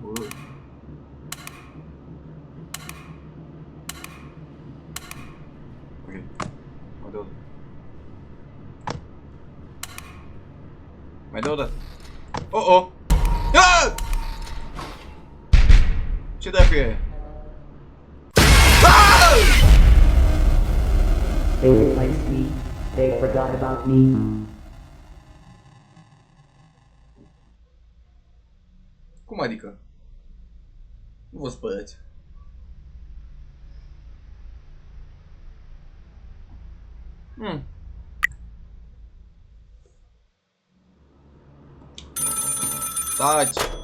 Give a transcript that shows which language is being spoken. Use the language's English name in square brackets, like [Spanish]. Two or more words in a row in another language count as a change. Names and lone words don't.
[Romanian] Ok. Mai dă o dată. Mai dă o dată. Oh, oh! Ah! Ce dracu e? Ah! [English] They replaced me. They forgot about me. [Romanian] Cum adică? Nu vă spărați. Taci!